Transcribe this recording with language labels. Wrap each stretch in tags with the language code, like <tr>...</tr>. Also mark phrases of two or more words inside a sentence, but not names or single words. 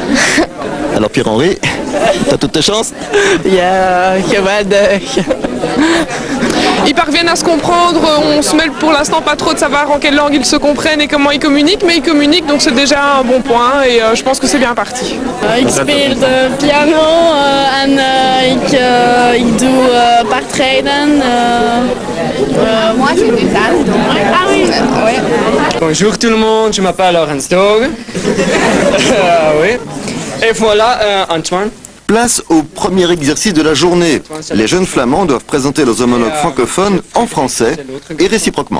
<fr>Alors Pierre-Henri, t'as toutes tes chances? Ils parviennent à se comprendre, on se mêle pour l'instant pas trop de savoir en quelle langue ils se comprennent et comment ils communiquent, mais ils communiquent, donc c'est déjà un bon point et je pense que c'est bien parti.</fr> <nl>Ik speel de piano en ik doe paardrijden.</nl> <fr>Moi, je fais ça. Ah oui. Bonjour tout le monde, je m'appelle Laurence Doge. Oui. Et voilà Antoine. Place au premier exercice de la journée. Les jeunes flamands doivent présenter leurs homologues francophones en français et réciproquement.</fr>